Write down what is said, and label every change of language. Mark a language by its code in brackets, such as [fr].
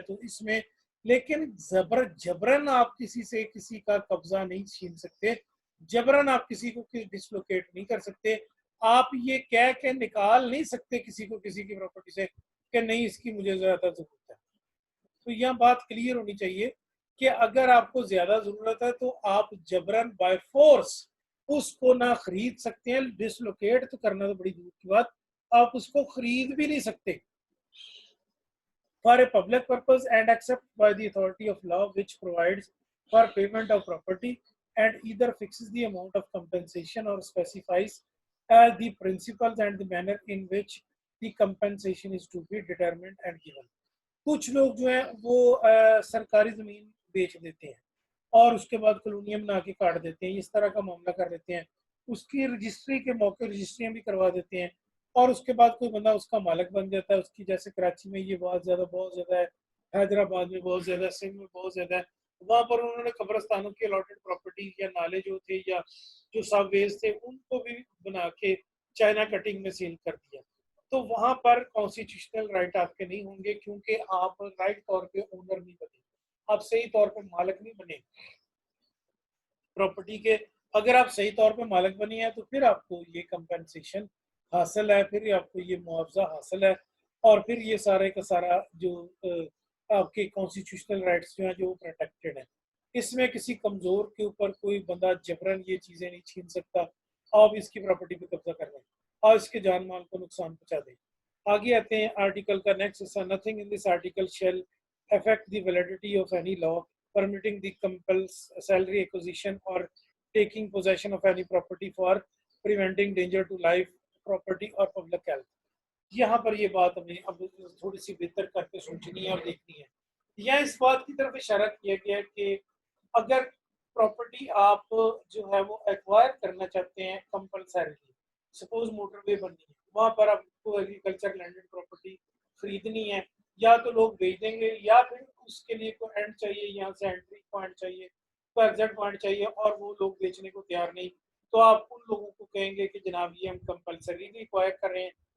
[ur] تو اس میں لیکن جبرن آپ کسی سے کسی کا قبضہ نہیں چھین سکتے، جبرن آپ کسی کو ڈسلوکیٹ نہیں کر سکتے، آپ یہ کہہ کے نکال نہیں سکتے کسی کو کسی کی پراپرٹی سے کہ نہیں اس کی مجھے زیادہ ضرورت ہے. تو یہ بات کلیئر ہونی چاہیے کہ اگر آپ کو زیادہ ضرورت ہے تو آپ جبرن بائی فورس اس کو نہ خرید سکتے ہیں. ڈسلوکیٹ تو کرنا تو بڑی دور کی بات، آپ اس کو خرید بھی نہیں سکتے. [en] For a public purpose and except by the authority of law which provides for payment of property and either fixes the amount of compensation or specifies the principles and the manner in which the compensation is to be determined and given. [ur] کچھ لوگ جو ہیں وہ سرکاری زمین بیچ دیتے ہیں اور اس کے بعد کالونیاں بنا کے کاٹ دیتے ہیں، اس طرح کا معاملہ کر دیتے ہیں، اس کی رجسٹری کے موقع رجسٹریاں بھی کروا دیتے ہیں اور اس کے بعد کوئی بندہ اس کا مالک بن جاتا ہے. اس کی جیسے کراچی میں یہ بہت زیادہ ہے، حیدرآباد میں بہت زیادہ ہے، سندھ میں بہت زیادہ ہے. وہاں پر انہوں نے قبرستانوں کی الاٹڈ پراپرٹی یا نالے جو تھے یا جو سب ویز تھے ان کو بھی بنا کے چائنا کٹنگ میں سیل کر دیا. تو وہاں پر کانسٹیٹیوشنل رائٹ آپ کے نہیں ہوں گے کیونکہ آپ رائٹ طور پہ اونر نہیں بنے، آپ صحیح طور پہ مالک نہیں بنے پراپرٹی کے. اگر آپ صحیح طور پہ مالک بنی ہیں تو پھر آپ کو یہ کمپنسیشن حاصل ہے، پھر آپ کو یہ معاوضہ حاصل ہے اور پھر یہ سارے کا سارا جو آپ کے کانسٹیٹیوشنل رائٹس جو ہیں جو پروٹیکٹڈ ہیں. اس میں کسی کمزور کے اوپر کوئی بندہ جبرن یہ چیزیں نہیں چھین سکتا. آپ اس کی پراپرٹی پہ قبضہ کر لیں اور اس کے جان مال کو نقصان پہنچا دیں. آگے آتے ہیں آرٹیکل کا نیکسٹ حصہ. [en] Nothing in this article shall affect the validity of any law permitting the compulsory acquisition or taking possession of any property for preventing danger to life, property or public health. [ur] یہاں پر یہ بات ہمیں اب تھوڑی سی بہتر کر کے سوچنی ہے اور دیکھنی ہے. یہاں اس بات کی طرف اشارہ کیا گیا ہے کہ اگر پراپرٹی آپ جو ہے وہ ایکوائر کرنا چاہتے ہیں کمپلسریلی، سپوز موٹر وے بننی ہے، وہاں پر آپ کو ایگریکلچر لینڈڈ پراپرٹی خریدنی ہے، یا تو لوگ بیچ دیں گے یا پھر اس کے لیے کوئی اینڈ چاہیے، یہاں سے انٹری پوائنٹ چاہیے، کوئی ایگزٹ پوائنٹ چاہیے اور وہ لوگ بیچنے کو تیار نہیں، تو آپ ان لوگوں کو کہیں گے کہ جناب یہ ہم کمپلسریلی ایکوائر کر رہے ہیں.